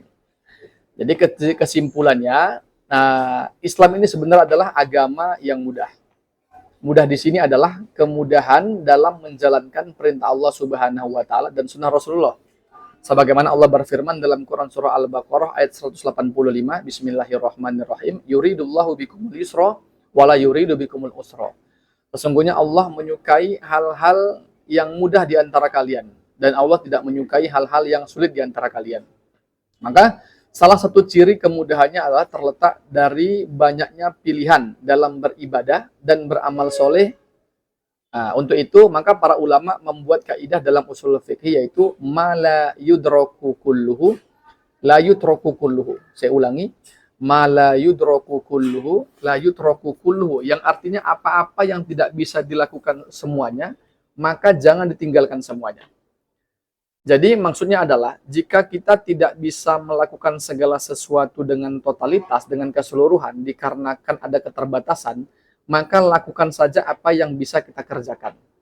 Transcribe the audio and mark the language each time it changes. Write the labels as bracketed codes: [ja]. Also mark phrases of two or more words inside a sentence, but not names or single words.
[id] Jadi kesimpulannya, Islam ini sebenarnya adalah agama yang mudah. Mudah di sini adalah kemudahan dalam menjalankan perintah Allah [ar] سبحانه وتعالى [id] dan sunnah Rasulullah. Sebagaimana Allah berfirman dalam Quran surah Al-Baqarah ayat 185, Bismillahirrahmanirrahim, [ar] يريد الله بكم اليسر ولا يريد بكم العسر. [id] Sesungguhnya Allah menyukai hal-hal yang mudah di antara kalian dan Allah tidak menyukai hal-hal yang sulit di antara kalian. Maka salah satu ciri kemudahannya adalah terletak dari banyaknya pilihan dalam beribadah dan beramal soleh. Untuk itu maka para ulama membuat kaidah dalam usul fikih yaitu [ar] ما لا يدرك كله لا يترك كله. [id] Saya ulangi, [ar] ما لا يدرك كله لا يترك كله, [id] yang artinya apa-apa yang tidak bisa dilakukan semuanya, maka jangan ditinggalkan semuanya. Jadi maksudnya adalah jika kita tidak bisa melakukan segala sesuatu dengan totalitas, dengan keseluruhan dikarenakan ada keterbatasan, maka lakukan saja apa yang bisa kita kerjakan.